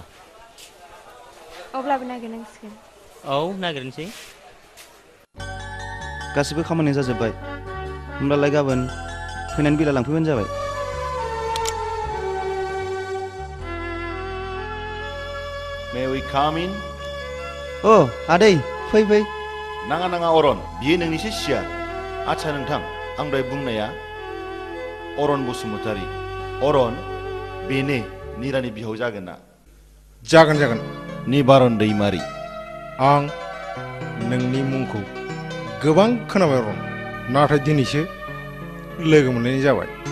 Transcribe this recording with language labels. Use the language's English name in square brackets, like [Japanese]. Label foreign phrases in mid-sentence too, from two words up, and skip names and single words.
[Bodo] अब्लाबो नागिरनांसिगोन औ नागिरनोसै गासिबो खामानिया जाजोब्बाय होमब्लालाय गाबोन फैनानै बिला लांफैबानो जाबाय [English] May we come in? [Bodo] अ आदै फै फै नाङा नाङा अरन बियो नोंनिसो सिया आच्छा नोंथां आं दहाय बुंनाया अरन बसुमतारी अरन बेनो निरानि बिहाव जागोन ना जागोन निबारन दैमारि आं नोंनि मुंखौ गोबां खोनाबाय अरन नाथाय दिनैसो लोगो मोननाय जाबाय